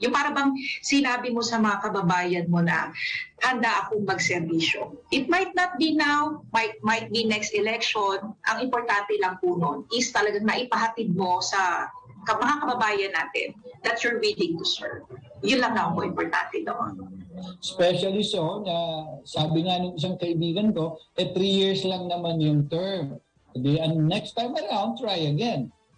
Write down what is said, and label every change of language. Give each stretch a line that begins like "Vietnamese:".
Filipino: Yung para bang sinabi mo sa mga kababayan mo na, handa akong magserbisyo.
English: It might not be now, might be next election.
Filipino: Ang importante lang po nun is talagang naipahatid mo sa mga kababayan natin
English: that you're willing to serve.
Filipino: Yun lang na po importante doon. Especially so, na sabi nga ng isang kaibigan ko, 3 years lang naman yung term.
English: And next time around, try again.